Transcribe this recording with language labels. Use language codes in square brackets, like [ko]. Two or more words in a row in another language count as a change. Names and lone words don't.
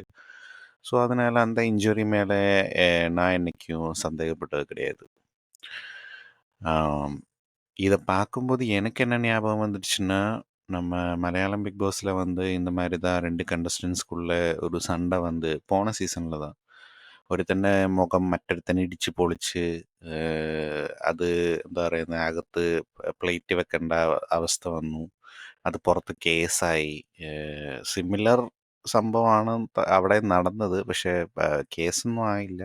[ta] ஸோ அதனால அந்த இன்ஜுரி மேல எ நான் என்னைக்கும் சந்தேகப்பட்டது கிடையாது. ஆம். இத பார்க்கும்போது எனக்கு என்ன ஞாபகம் வந்துடுச்சுன்னா, நம்ம மலையாளம் பிக் பாஸ்ல வந்து இந்த மாரி தான் 2 கண்டஸ்டன்ட்ஸ்குள்ள ஒரு சண்டை வந்து போன சீசன்ல தான். [ml] ഒരുത്തൻ്റെ മുഖം മറ്റൊരുത്തൻ ഇടിച്ച് പൊളിച്ച് അത് എന്താ പറയുന്നത് അകത്ത് പ്ലേറ്റ് വെക്കേണ്ട അവസ്ഥ വന്നു. അത് പുറത്ത് കേസായി. സിമിലർ സംഭവമാണ് അവിടെ നടന്നത്. പക്ഷേ കേസൊന്നും ആയില്ല.